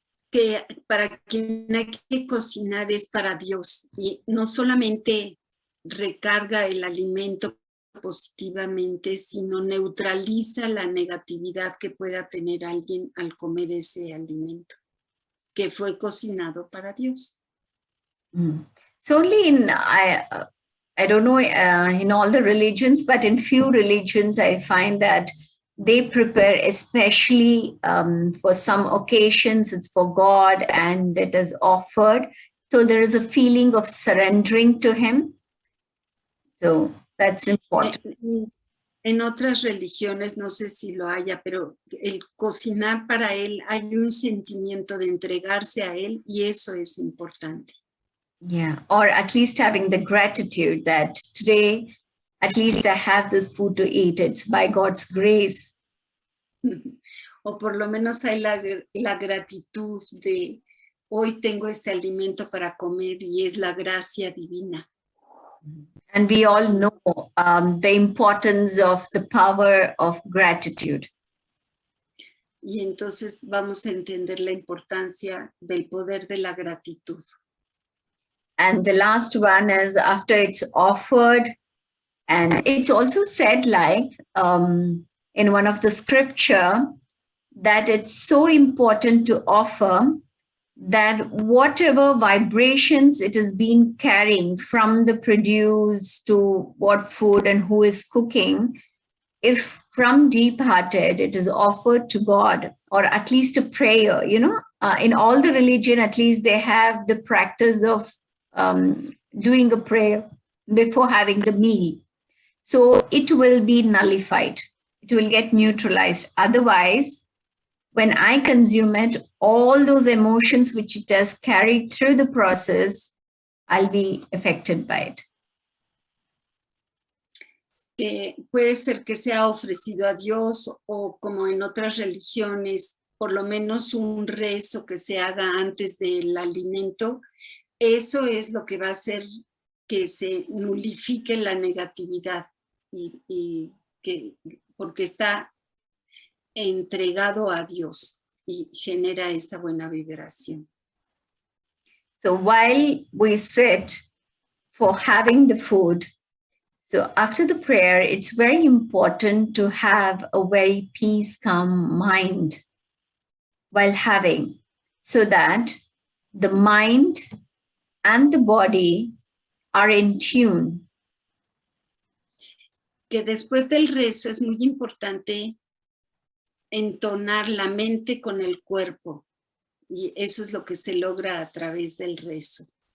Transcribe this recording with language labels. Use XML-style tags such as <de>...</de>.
<es>Que para quien hay que cocinar es para Dios y no solamente recarga el alimento positivamente, sino neutraliza la negatividad que pueda tener alguien al comer ese alimento que fue cocinado para Dios.</es> <en>So only in, I don't know, in all the religions, but in few religions, I find that they prepare especially for some occasions, it's for God and it is offered. So there is a feeling of surrendering to Him. So that's important.</en> <es>En otras religiones, no sé si lo haya, pero el cocinar para Él, hay un sentimiento de entregarse a Él y eso es importante.</es> <en>Yeah, or at least having the gratitude that today, at least I have this food to eat. It's by God's grace.</en> <es>O por lo menos hay la gratitud de hoy tengo este alimento para comer y es la gracia divina.</es> <en>And we all know the importance of the power of gratitude.</en> <es>Y entonces vamos a entender la importancia del poder de la gratitud.</es> <en>And the last one is after it's offered, and it's also said like in one of the scripture that it's so important to offer that whatever vibrations it is being carrying from the produce to what food and who is cooking, if from deep hearted it is offered to God, or at least a prayer, in all the religion, at least they have the practice of doing a prayer before having the meal. So it will be nullified. It will get neutralized. Otherwise, when I consume it, all those emotions which it has carried through the process, I'll be affected by it.</en> <es>Puede ser que sea ofrecido a Dios o como en otras religiones, por lo menos un rezo que se haga antes del alimento. Eso es lo que va a hacer que se nulifique la negatividad y que, porque está entregado a Dios y genera esa buena vibración.</es> <en>So while we sit for having the food, so after the prayer, it's very important to have a very peace, calm mind while having, so that the mind and the body are in tune.</en> <es>Que después del rezo es muy importante entonar la mente con el cuerpo y eso es lo que se logra a través del rezo.</es>